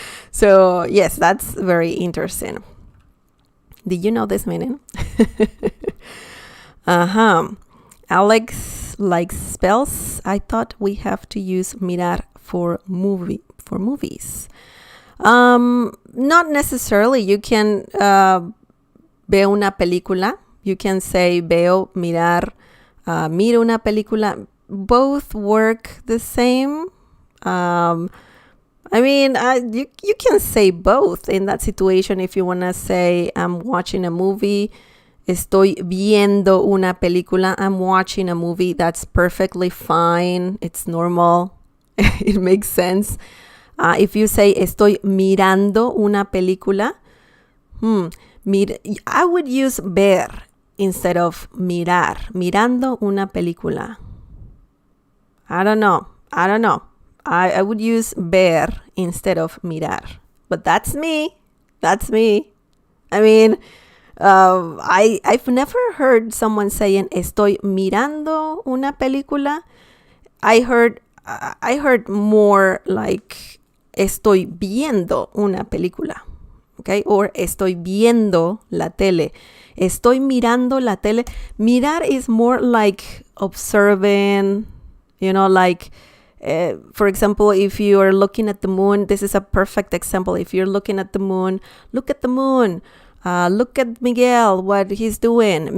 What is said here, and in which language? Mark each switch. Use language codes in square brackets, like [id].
[en] So yes, that's very interesting. Did you know this meaning? Alex likes spells. I thought we have to use mirar for movies. Not necessarily. You can [es] veo una película. [en] You can say [es] veo, mirar, miro una película. [en] Both work the same. I mean, you can say both in that situation. If you want to say, I'm watching a movie, [es] estoy viendo una película, [en] I'm watching a movie, that's perfectly fine. It's normal. It makes sense. If you say, [es] estoy mirando una película, [en] I would use ver instead of mirar. [es] Mirando una película. [en] I don't know. I would use ver instead of mirar. But that's me. I mean, I've never heard someone saying, [es] estoy mirando una película. [en] I heard more like, [es] estoy viendo una película. [en] Okay? Or [es] estoy viendo la tele. Estoy mirando la tele. [en] Mirar is more like observing, like, for example, if you are looking at the moon, this is a perfect example. If you're looking at the moon, look at the moon. Look at Miguel, what he's doing.